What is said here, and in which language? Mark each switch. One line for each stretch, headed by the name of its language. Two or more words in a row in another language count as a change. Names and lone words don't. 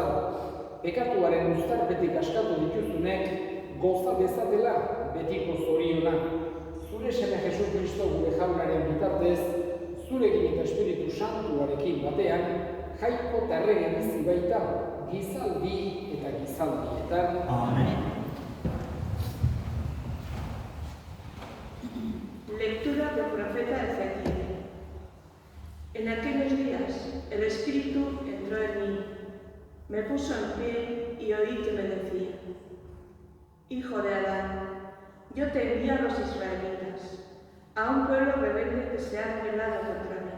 Basque: Pekatuaren uztarpetik askatu dituzunek goza dezatela betiko zoriona. Zure seme Jesus Kristo gure jaunaren bitartez, zurekin eta Espiritu Santuarekin batean, jaiko tarrege bizi baita gizaldi eta gizaldietan. Amen.
Spanish: Lectura del profeta Ezequiel. En aquellos días el Espíritu entró en mí, me puso en pie y oí que me decía: Hijo de Adán, yo te envío a los israelitas, a un pueblo rebelde que se ha rebelado contra mí.